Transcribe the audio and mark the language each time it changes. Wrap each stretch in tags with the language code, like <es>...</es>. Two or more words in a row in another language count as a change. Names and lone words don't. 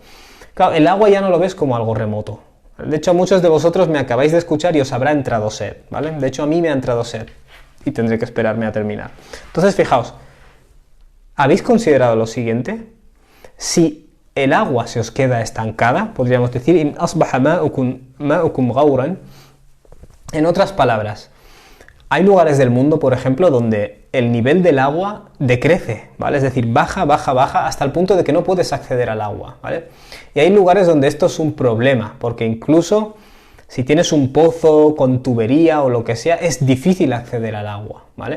<es>Claro, el agua ya no lo ves como algo remoto. De hecho, muchos de vosotros me acabáis de escuchar y os habrá entrado sed, ¿vale? De hecho, a mí me ha entrado sed y tendré que esperarme a terminar. Entonces, fijaos, ¿habéis considerado lo siguiente? Si el agua se os queda estancada, podríamos decir,</es> <ar>إن أصبح ماؤكم غورا,</ar> <es>en otras palabras, hay lugares del mundo, por ejemplo, donde el nivel del agua decrece, ¿vale? Es decir, baja hasta el punto de que no puedes acceder al agua, ¿vale? Y hay lugares donde esto es un problema, porque incluso si tienes un pozo con tubería o lo que sea, es difícil acceder al agua, ¿vale?</es>